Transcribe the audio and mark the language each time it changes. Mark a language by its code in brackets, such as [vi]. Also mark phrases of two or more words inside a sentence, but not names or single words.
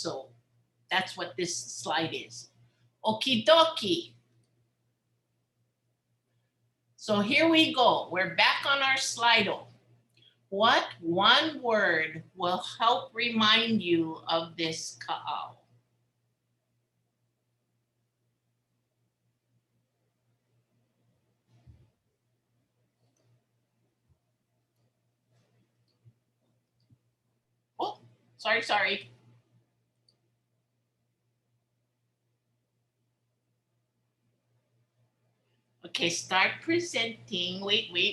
[en] So that's what this slide is. Okie dokie. So here we go. We're back on our Slido. What one word will help remind you of this kaʻao? Oh, sorry. Okay, start presenting. Wait.